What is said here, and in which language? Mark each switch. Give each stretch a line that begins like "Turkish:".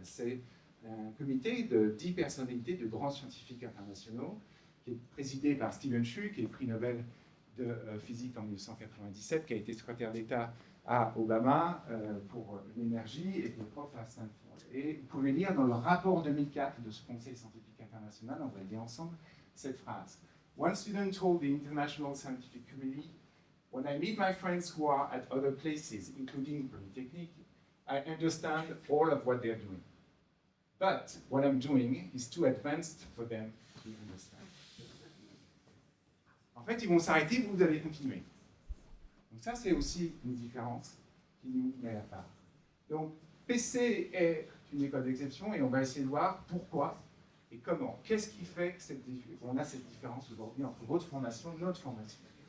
French: C'est un comité de 10 personnalités de grands scientifiques internationaux, qui est présidé par Stephen Chu, qui est le prix Nobel de physique en 1997, qui a été secrétaire d'État à Obama pour l'énergie et qui est prof à Stanford. Et vous pouvez lire dans le rapport 2004 de ce Conseil scientifique international, on va le lire ensemble, cette phrase.
English: One student told the International Scientific Committee, when I meet my friends who are at other places, including Polytechnic, I understand all of what they're doing. But what I'm doing is too advanced for them to understand.
French: En fait, ils vont s'arrêter, vous allez continuer. Donc ça, c'est aussi une différence qui nous met à part. Donc, PC est une école d'exception et on va essayer de voir pourquoi et comment. Qu'est-ce qui fait qu'on a cette différence aujourd'hui entre votre formation et notre formation?